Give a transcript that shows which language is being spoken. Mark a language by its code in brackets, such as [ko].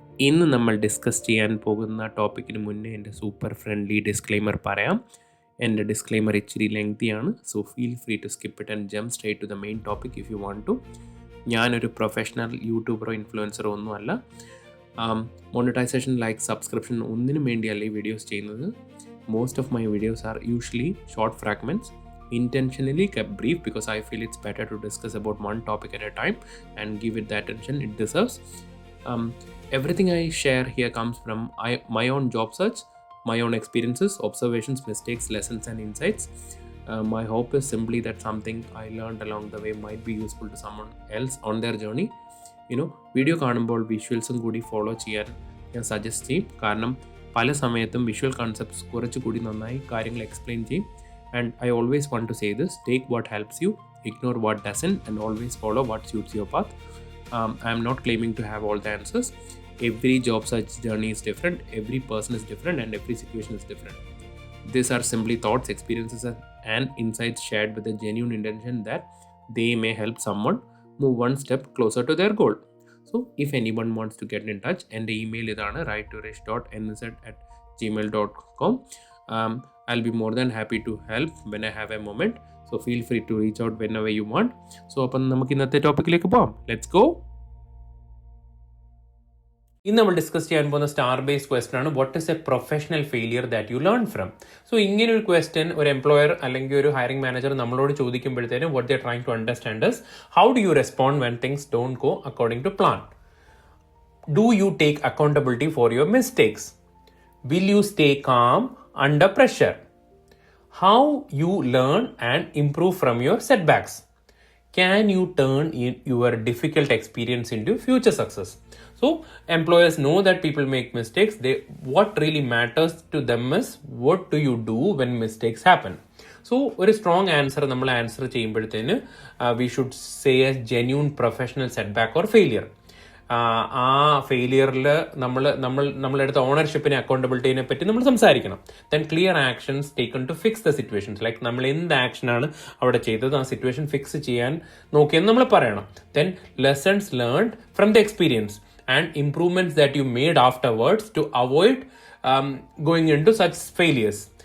[ml] ഇന്ന് നമ്മൾ ഡിസ്കസ് ചെയ്യാൻ പോകുന്ന ടോപ്പിക്കിന് മുന്നേ എൻ്റെ സൂപ്പർ ഫ്രണ്ട്ലി ഡിസ്ക്ലെയിമർ പറയാം. എൻ്റെ ഡിസ്ക്ലെയിമർ ഇച്ചിരി ലെങ്തിയാണ്, [en] So feel free to skip it and jump straight to the main topic if you want to. [ml] ഞാനൊരു പ്രൊഫഷണൽ യൂട്യൂബറോ ഇൻഫ്ലുവൻസറോ ഒന്നുമല്ല. മോണിറ്റൈസേഷൻ, ലൈക്ക്, സബ്സ്ക്രിപ്ഷൻ ഒന്നിനും വേണ്ടിയല്ല ഈ വീഡിയോസ് ചെയ്യുന്നത്. [en] Most of my videos are usually short fragments, intentionally kept brief because I feel it's better to discuss about one topic at a time and give it the attention it deserves. Everything I share here comes from my own job search, my own experiences, observations, mistakes, lessons and insights. My hope is simply that something I learned along the way might be useful to someone else on their journey. [ml] Video കാണുമ്പോൾ വിഷ്വൽസും കൂടി follow ചെയ്യാൻ ഞാൻ suggest ചെയ്യും. കാരണം പല സമയത്തും visual concepts കുറച്ചുകൂടി നന്നായി കാര്യങ്ങൾ എക്സ്പ്ലെയിൻ ചെയ്യും. [en] And I always want to say this: take what helps you, ignore what doesn't, and always follow what suits your path. I am not claiming to have all the answers. Every job search journey is different, every person is different, and every situation is different. These are simply thoughts, experiences, and insights shared with a genuine intention that they may help someone move one step closer to their goal. So, if anyone wants to get in touch, and the email is writetourish.nz@gmail.com. I'll be more than happy to help when I have a moment. So feel free to reach out whenever you want. [ml] So അപ്പം നമുക്ക് ഇന്നത്തെ ടോപ്പിക്കിലേക്ക് പോകാം. [en] Let's go. [ml] ഇന്ന് നമ്മൾ discuss ചെയ്യാൻ പോകുന്ന star based question ആണ്, [en] What is a professional failure that you learn from. So [ml] ഇങ്ങനെ ഒരു ക്വസ്റ്റൻ ഒരു എംപ്ലോയർ അല്ലെങ്കിൽ ഒരു ഹയറിംഗ് മാനേജർ നമ്മളോട് ചോദിക്കുമ്പോഴത്തേനും [en] What they are trying to understand is how do you respond when things don't go according to plan. Do you take accountability for your mistakes? Will you stay calm under pressure? How you learn and improve from your setbacks? Can you turn your difficult experience into future success? So employers know that people make mistakes. What really matters to them is what do you do when mistakes happen? So [ml] ഒരു strong answer നമ്മൾ answer ചെയ്യുമ്പോഴത്തേന് [en] we should say a genuine professional setback or failure. [ml] ആ ഫെയിലിയറിൽ നമ്മളെടുത്ത ഓണർഷിപ്പിനെ അക്കൗണ്ടബിലിറ്റിനെ പറ്റി നമ്മൾ സംസാരിക്കണം. [en] then clear actions taken to fix the situations, [ml] like നമ്മൾ എന്ത് ആക്ഷനാണ് അവിടെ ചെയ്തത്, ആ സിറ്റുവേഷൻ ഫിക്സ് ചെയ്യാൻ നോക്കിയെന്ന് നമ്മൾ പറയണം. [en] Then lessons learned from the experience and improvements that you made afterwards to avoid going into such failures.